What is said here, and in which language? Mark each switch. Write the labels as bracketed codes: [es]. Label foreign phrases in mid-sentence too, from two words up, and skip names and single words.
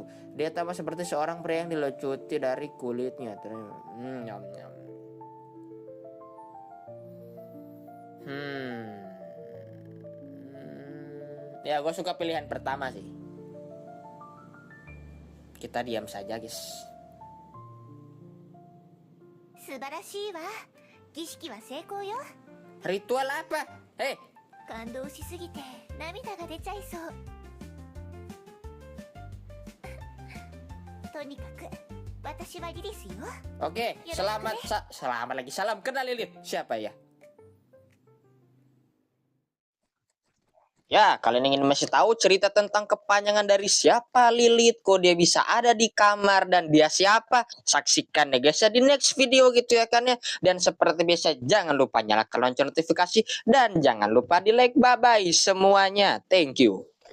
[id] Dia tampak seperti seorang pria yang dilucuti dari kulitnya. Ya, gue suka pilihan pertama sih. Kita diam saja, guys. [ja] 素晴らしいわ。儀式は成功よ。 [id] Ritual apa? [ja] 感動しすぎて涙が出ちゃいそう。とにかく私はリリスよ。 [id] Oke, selamat lagi. Salam kenal Lilith. Siapa ya? Ya, kalian ingin masih tahu cerita tentang kepanjangan dari siapa Lilith, kok dia bisa ada di kamar dan dia siapa? Saksikan ya guys ya di [en] next video [id] gitu ya kan ya. Dan seperti biasa jangan lupa nyalakan lonceng notifikasi dan jangan lupa di like. [en] Bye bye [id] semuanya. [en] Thank you.